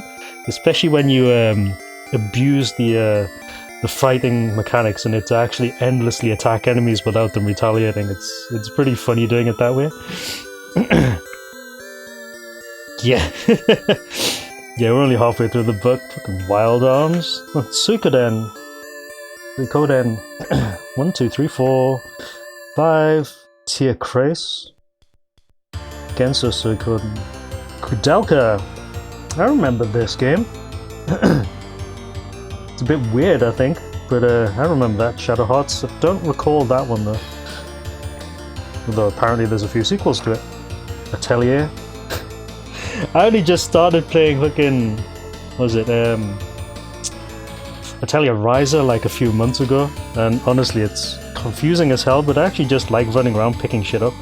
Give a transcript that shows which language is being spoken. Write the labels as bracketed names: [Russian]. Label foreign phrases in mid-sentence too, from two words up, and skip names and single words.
[English] Especially when you abuse the fighting mechanics and it's actually endlessly attack enemies without them retaliating. It's pretty funny doing it that way. Yeah. Yeah, we're only halfway through the book. Fucking Wild Arms. Oh, Suikoden. 1, 2, 3, 4, 5. Tia Krace. Genso Suikoden. Kudelka. I remember this game. It's a bit weird, I think, but I remember that. Shadow Hearts. I don't recall that one though. Although apparently there's a few sequels to it. Atelier. I only just started playing fucking, what was it, Atelier Riser like a few months ago, and honestly it's confusing as hell, but I actually just like running around picking shit up.